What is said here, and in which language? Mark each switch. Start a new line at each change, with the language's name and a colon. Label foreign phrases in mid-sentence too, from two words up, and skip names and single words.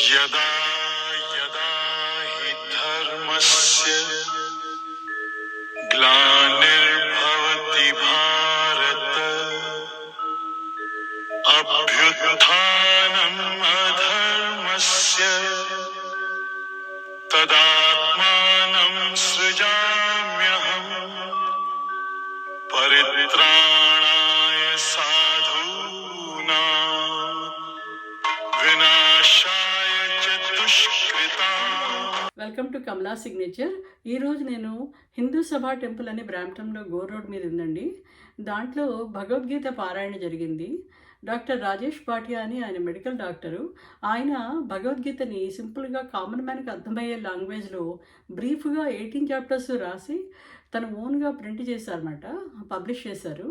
Sanskrit: यदा यदा हि धर्मस्य ग्लानिर्भवति भारत अभ्युत्थानम् अधर्मस्य तदात्मानं सृजाम्यहम् परित्राणाय साधूनां विनाशाय च दुष्कृताम्।
English: Welcome to Kamala Signature.
Telugu: ఈరోజు నేను హిందూ సభా టెంపుల్ అని బ్రాంప్టన్లో గోర్ రోడ్ మీద ఉందండి. దాంట్లో భగవద్గీత పారాయణ జరిగింది. డాక్టర్ రాజేష్ భాటియా అని ఆయన మెడికల్ డాక్టరు. ఆయన భగవద్గీతని సింపుల్గా
English: common manki
Telugu: అర్థమయ్యే లాంగ్వేజ్లో బ్రీఫ్గా 18 చాప్టర్స్ రాసి తన ఓన్గా ప్రింట్ చేశారన్నమాట, పబ్లిష్ చేశారు.